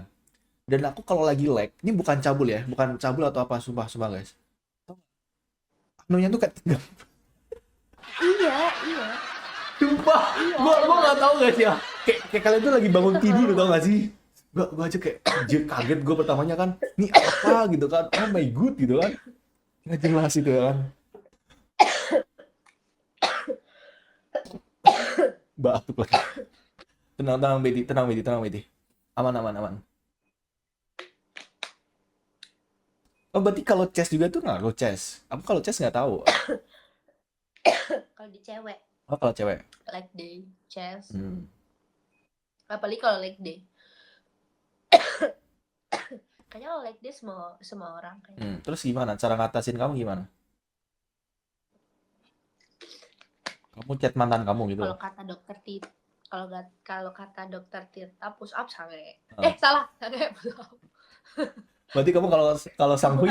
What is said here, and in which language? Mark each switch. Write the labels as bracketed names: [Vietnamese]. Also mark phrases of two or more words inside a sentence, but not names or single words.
[Indonesian] Dan aku kalau lagi lag, ini bukan cabul ya, bukan cabul atau apa, sumpah sumpah guys. Anunya tuh kayak tegang. Iya, iya. Sumpah, Iya, gua emang. nggak tahu guys ya. Kayak kalian tuh lagi bangun Itu tidur tau hormon. gak sih? Gua aja kayak anjir, kaget gue pertamanya kan. Ini apa gitu kan? [English] Oh my god [Indonesian] gitu kan. Nggak jelas itu ya kan. Batuk lagi. Tenang tenang Bedi, tenang Bedi, tenang Bedi. Aman aman aman. Oh berarti kalau chest juga tuh ngaruh chest. Aku kalau chest nggak tahu. Kalau di cewek, Oh kalau cewek. [English] leg day, chest. Hmm. [Indonesian] Apalagi kalau [English] leg day. [Indonesian] Kayaknya kalau [English] leg day [Indonesian] semua semua orang kayaknya. Terus gimana? Cara ngatasin kamu gimana? Kamu chat mantan kamu gitu. Kalau kata dokter Tirta, kalau kata dokter Tirta [English] push up [Indonesian] sange. Ah. Salah, sange [English] push up. [Indonesian] Berarti kamu kalau kalau sanghui